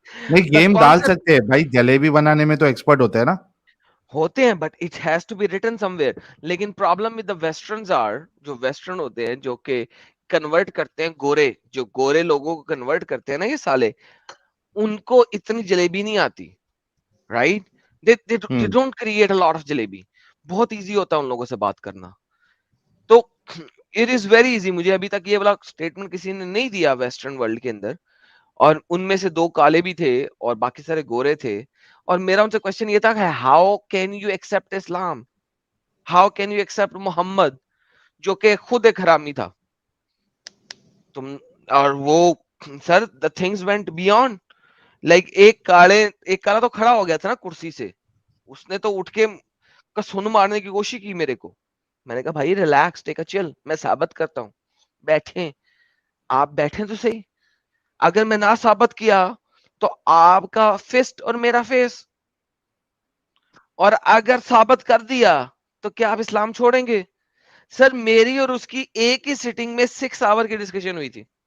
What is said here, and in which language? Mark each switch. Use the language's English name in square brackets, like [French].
[Urdu] نہیں گیم ڈال سکتے ہیں بھائی, جلیبی بنانے میں تو ایکسپرٹ ہوتے ہیں نا. ہوتے ہیں, [English] But it has to be written somewhere. [Urdu] لیکن [English] problem with the westerns are, [Urdu] جو ویسٹرن ہوتے ہیں, جو کہ کنورٹ کرتے ہیں گورے, جو گورے لوگوں کو کنورٹ کرتے ہیں نا یہ سالے, ان کو اتنی جلیبی نہیں آتی, right. [English] they don't create a lot of jalebi. [Urdu] بہت ایزی ہوتا ہے ان لوگوں سے بات کرنا. [English] تو it is very easy. [Urdu] مجھے ابھی تک یہ والا اسٹیٹمنٹ کسی نے نہیں دیا ویسٹرن ورلڈ کے اندر, اور ان میں سے 2 کالے بھی تھے اور باقی سارے گورے تھے. اور میرا ان سے کوشچن یہ تھا کہ [English] how can you accept Islam, how can you accept Muhammad, [Urdu] جو کہ خود ایک حرامی تھا تم. اور وہ سر [English] the things went beyond. [Urdu] Like ایک کالا تو کھڑا ہو گیا تھا نا کرسی سے, اس نے تو اٹھ کے سن مارنے کی کوشش کی میرے کو. میں نے کہا بھائی ریلیکس, [English] take a chill, [Urdu] میں ثابت کرتا ہوں. بیٹھیں, آپ بیٹھیں تو صحیح. اگر میں نہ ثابت کیا تو آپ کا فسٹ اور میرا فیس, اور اگر ثابت کر دیا تو کیا آپ اسلام چھوڑیں گے؟ سر میری اور اس کی ایک ہی سیٹنگ میں 6 آور کی ڈسکشن ہوئی تھی.